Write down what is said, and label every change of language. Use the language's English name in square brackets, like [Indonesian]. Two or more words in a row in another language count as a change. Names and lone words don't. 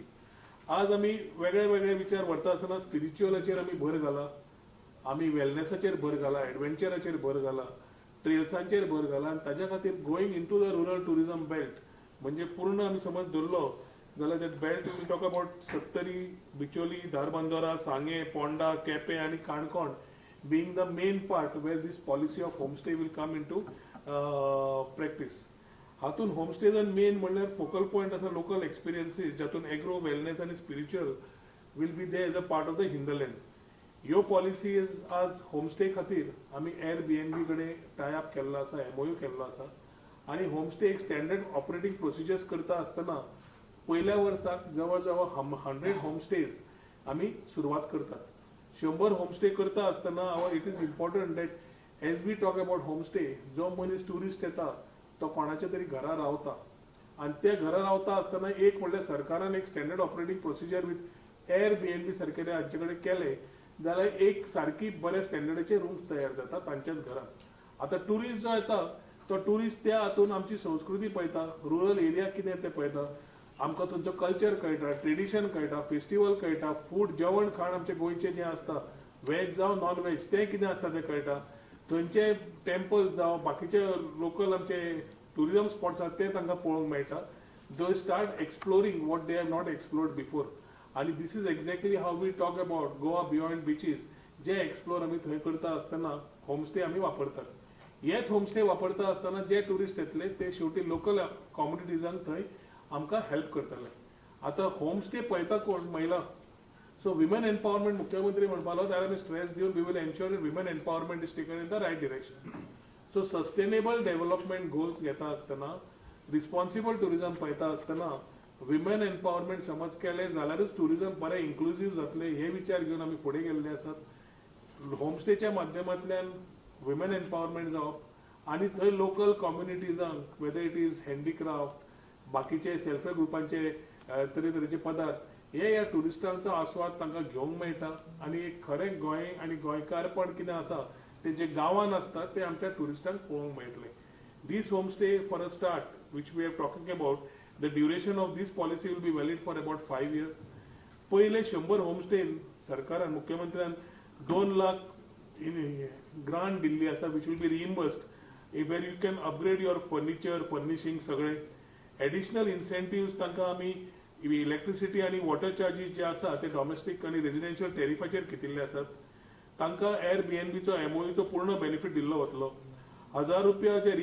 [Konkani] आज आमी वेगळे वेगळे विचार व्हरता आसतना स्पिरिच्युअलाचेर आमी भर घाला, आमी वेलनेसाचेर भर घाला, एडव्हेंचराचेर भर घाला, ट्रेल्सांचेर भर घाला आनी ताच्या खातीर [English] going in to the rural tourism belt [Konkani] म्हणजे पूर्ण आमी समज धरलो जाल्यार [English] that belt we talk about [Konkani] सत्तरी, बिचोली, धारबांदोरा, सांगे, पोंडा, केपें आनी काणकोण [English] being the main part where this policy of homestay will come into practice. [Konkani] हातून होमस्टेजान मेन म्हणल्यार [English] focal point [Konkani] आसा [English] local experiences [Konkani] जातून एग्रो, वेलनेस आनी स्पिरिच्युअल [English] will be there as a part of the hinterland. [Konkani] ह्यो पॉलिसी आज होमस्टे खातीर आमी एअरबीएनबी कडेन टाय अप केल्लो आसा, एमओयू केल्लो आसा आनी होमस्टे एक [English] standard operating procedures [Konkani] करता आसतना पयल्या वर्साक जवळ जवळ 100 होमस्टेज आमी सुरवात करतात. 100 होमस्टे करता आसतना [English] it is important that as we talk about homestay, [Konkani] जो मनीस टुरिस्ट येता तो कोणाच्या तरी घरा रावता आनी त्या घरा रावता आसतना एक म्हणल्यार सरकारान एक [English] standard operating procedure with Airbnb [Konkani] सारकेले हांचे कडेन केले जाल्यार एक सारकी बऱ्या स्टँडर्डाचे रूम्स तयार जाता तांच्याच घरात. आता टुरिस्ट जो येता तो टुरिस्ट त्या हातून आमची संस्कृती पळयता, [English] rural area [Konkani] कितें ते पळयता, आमकां थंयचो कल्चर कळटा, ट्रेडिशन कळटा, फेस्टिवल कळटा, फूड जेवण खाण आमचे गोंयचे जें आसता, वेज जावं [English] non veg [Konkani] तें कितें आसता तें कळटा, थंयचे टेम्पल्स जावं बाकीचे लोकल आमचे [English] tourism spots [Konkani] आसात ते तांकां पळोवंक मेळटा. [English] They start exploring what they have not explored before. आणि this is exactly how we talk about Goa beyond beaches. [Konkani] जे एक्सप्लोर आमी थंय करता आसतना होमस्टे आमी वापरतात. हेच होमस्टे वापरता आसतना जे टुरिस्ट येतले ते शेवटी लोकल कम्युनिटीजांक थंय आमकां हेल्प करतले. आतां होमस्टे पळयता कोण? महिला. [English] so women empowerment [Konkani] मुख्यमंत्री म्हणपालो जाल्यार आमी स्ट्रेस दिवन [English] we will ensure that women empowerment is taken in the right direction. so sustainable development goals [Konkani] घेता आसतना, [English] responsible tourism [Konkani] पळयता आसतना [English] women empowerment [Konkani] समज केले जाल्यारच टुरिझम बरें इन्क्लुझिव्ह जातले हे विचार घेवन आमी फुडें गेल्ले आसात. होमस्टेच्या माध्यमांतल्यान [English] women empowerment [Konkani] जावप आनी थंय लोकल कम्युनिटीजांक [English] whether it is handicraft, [Konkani] बाकीचे [English] self help [Konkani] ग्रुपांचे तरेतरेचे पदार्थ हे ह्या टुरिस्टांचो आस्वाद तांकां घेवंक मेळटा आनी एक खरें गोंय आनी गोंयकारपण कितें आसा ते जे गांवांत आसता ते आमच्या टुरिस्टांक पळोवंक मेळटले. [English] this homestay for a start which we are talking about, the duration of this policy will be valid for about 5 years. [Konkani] पहिले 100 होमस्टे सरकारान मुख्यमंत्र्यान 2 लाख ग्रांट दिल्ली आसा [English] which will be reimbursed where you can upgrade your furniture furnishing [Konkani] सगळे [English] additional incentives [Konkani] तांकां आमी इलेक्ट्रिसिटी आनी [English] water charges [Konkani] जे आसा ते डॉमेस्टीक आनी रेजिडेन्शियल टॅरिफाचेर घेतिल्ले आसात तांकां एअरबीएनबीचो एमओयूचो पूर्ण बेनिफीट दिल्लो वतलो ₹1000 जे